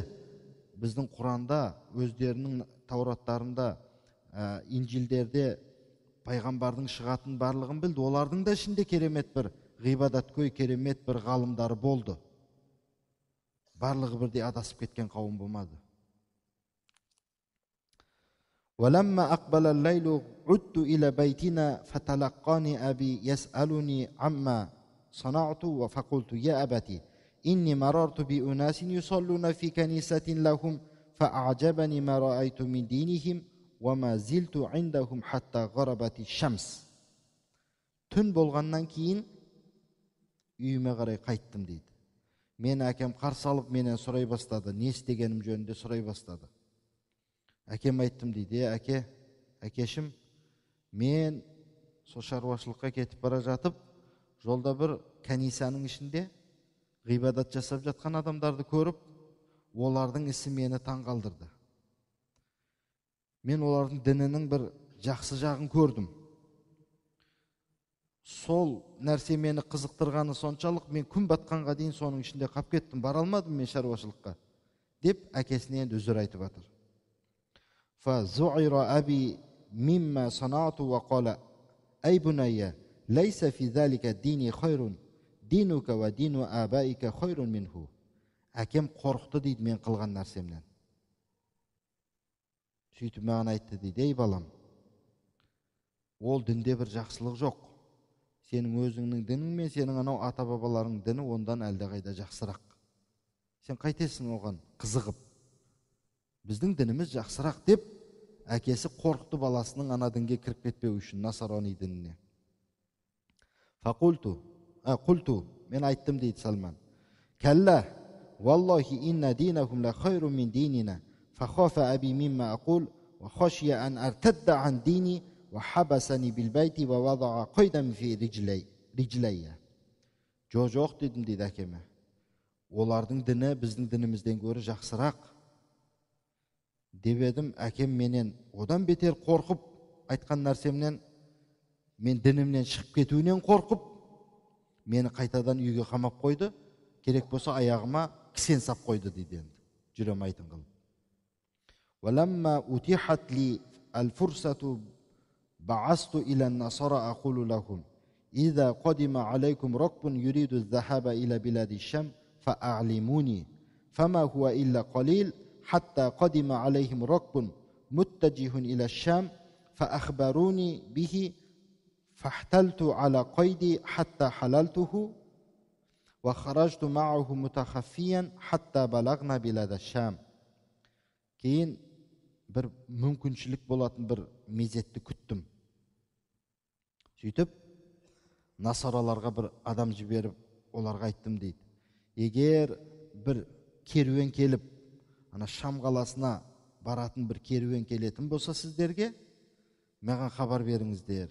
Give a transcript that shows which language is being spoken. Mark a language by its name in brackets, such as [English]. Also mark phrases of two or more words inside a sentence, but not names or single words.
[Kazakh] Біздің Құранда, өздерінің Таураттарында, Инжилдерде пайғамбардың шығатын барлығын білді. Олардың да ішінде керемет бір ғибадаткөй, керемет бір ғалымдары болды. Барлығы бірдей адасып кеткен қауым болмады. [Arabic] وَلَمَّا أَقْبَلَ اللَّيْلُ عُدْتُ إِلَى بَيْتِنَا فَتَلَقَّانِي أَبِي يَسْأَلُنِي عَمَّا صَنَعْتُ فَقُلْتُ يَا أَبَتِ إِنِّي مَرَرْتُ بِأُنَاسٍ يُصَلُّونَ فِي كَنِيسَةٍ لَهُمْ فَأَعْجَبَنِي مَا رَأَيْتُ مِنْ دِينِهِمْ وَمَا زِلْتُ عِنْدَهُمْ حَتَّى غَرَبَتِ الشَّمْسِ. [Kazakh] Түн болғаннан кейін үйіме қарай қайттым дейді. Мені әкем қарсы алып менен сұрай бастады. Не істегенім жөнінде сұрай бастады. Әкем айттым дейді, әкешім, мен сол шаруашылыққа кетіп бара жатып, жолда бір канисаның ішінде ғибадат жасап жатқан адамдарды көріп, олардың ісі мені таңғалдырды. Мен олардың дінінің бір жақсы жағын көрдім. Сол нәрсе мені қызықтырғаны соншалық, мен күн батқанға дейін соның ішінде қап кеттім, бара алмадым мен шаруашылыққа, деп әкесіне енді үзір айтып жатыр. [Arabic] فَزُعِرَ أَبِي مِمَّا صَنَعْتُ وَقَالَ أَيْ بُنَيَّ لَيْسَ فِي ذَلِكَ الدِّينِ خَيْرٌ دِينُكَ وَدِينُ آبَائِكَ خَيْرٌ مِنْهُ. [Kazakh] Әкем қорықты дейді мен қылған нәрсемнен. Сөйтіп маған айтты дейді, ей балам, Ол дінде бір жақсылық жоқ. Сенің өзіңнің дінің мен сенің анау ата-бабаларың діні ондан әлдеқайда жақсырақ. Сен қайтесің оған қызығып? Біздің дініміз жақсырақ деп, әкесі қорқыты баласының ана дінге кіріп кетпеу үшін, насарани дініне. Қулту, мен айттым дейді Салман. [Arabic] Кәллә, والله إن دينهم لخير من ديننا فخاف أبي مما أقول وخشي أن أرتد عن ديني وحبسني بالبيت ووضع قيدا في رجلي. [Kazakh] Жоқ дедім дейді әкеме. Олардың діні біздің дінімізден гөрі жақсырақ. Деп едім, әкем менен одан бетер қорқып айтқан нәрсемнен, мен дінімнен шығып кетуінен қорқып, мені қайтадан үйге қамап қойды, керек болса аяғыма кісен сап қойды дейді енді. Жүрем айтын қылып. [Arabic] ولما أتيحت لي الفرصة بعثت إلى النصارى أقول لهم إذا قدم عليكم ركب يريد الذهاب إلى بلاد الشام فأعلموني فما هو إلا قليل حتى قدم عليهم ركب متجه إلى الشام فأخبروني به فاحتلت على قيدي حتى حللته وخرجت معه متخفيا حتى بلغنا بلاد الشام. [Kazakh] Кейін бір мүмкіншілік болатын бір мезетті күттім. Сөйтіп, насараларға бір адам жіберіп, оларға айттым дейді. Егер бір керуен келіп, ана Шам қаласына баратын бір керуен келетін болса сіздерге, маған хабар беріңіздер.